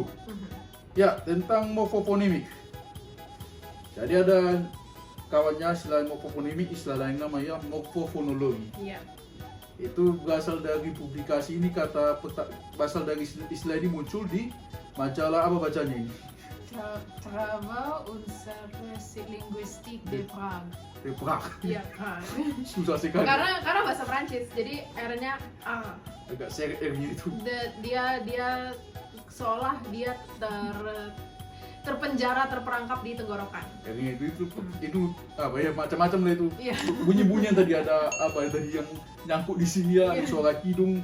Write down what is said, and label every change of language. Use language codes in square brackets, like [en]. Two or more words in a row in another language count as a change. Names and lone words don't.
[id] Ya, tentang morfofonimik. Jadi ada kawannya selain morfofonimik, istilah lain namanya morfofonologi. Iya. Itu berasal dari publikasi ini, berasal dari istilah ini muncul di majalah apa bacanya ini? Travaux Université Linguistique de Prague. De Prague. Iya, Prague. Susah sekali. Karena bahasa Prancis, jadi R-nya A. Agak seret R-nya itu. Dia seolah dia terpenjara, terperangkap di tenggorokan. R-nya itu apa ya, macam-macam lah itu. Iya. Bunyi-bunyian tadi ada tadi yang nyangkut di sini ya, suara kidung.